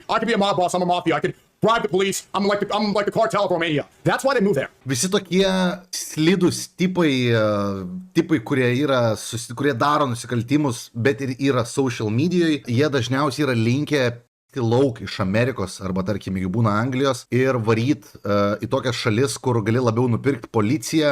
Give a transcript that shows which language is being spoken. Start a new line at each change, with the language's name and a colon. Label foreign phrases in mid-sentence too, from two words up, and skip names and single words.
English: I could be a mob boss. I'm a mafia. I could bribe the police. I'm like the cartel of Romania. That's why they moved there.
Lithuanian: Visi tokie slidus tipai, kurie kurie daro nusikaltimus, bet ir yra social medijoje, jie dažniausiai yra linkę lauk iš Amerikos arba tarkim, jeigu būna Anglijos ir varyt į tokias šalis, kur gali labiau nupirkti policiją.